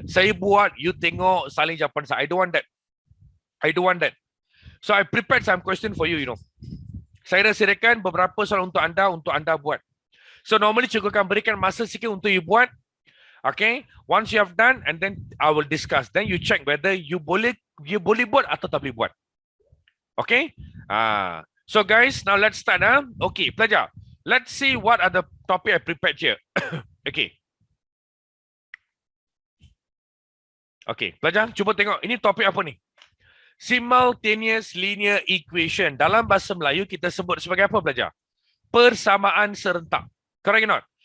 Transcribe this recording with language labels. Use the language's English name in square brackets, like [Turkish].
[Malay] Saya buat, you tengok salin jawapan saya. [English] I don't want that. So I prepared some question for you, you know. [Malay] Saya dah sediakan beberapa soalan untuk anda buat. [English] So normally [Malay] cikgu akan berikan masa sikit untuk [English] you buat. Okay, once you have done, and then I will discuss. Then you check whether you [Malay] boleh buat atau tak boleh buat. [English] Okay. So guys, now let's start. Okay, pelajar. Let's see what are the topic I prepared here. Okay. [Malay] Okay, pelajar, cuba tengok. Ini topik apa ni? [English] Simultaneous linear equation. [Malay] Dalam bahasa Melayu kita sebut sebagai apa, pelajar? Persamaan serentak. [English] Correct or not?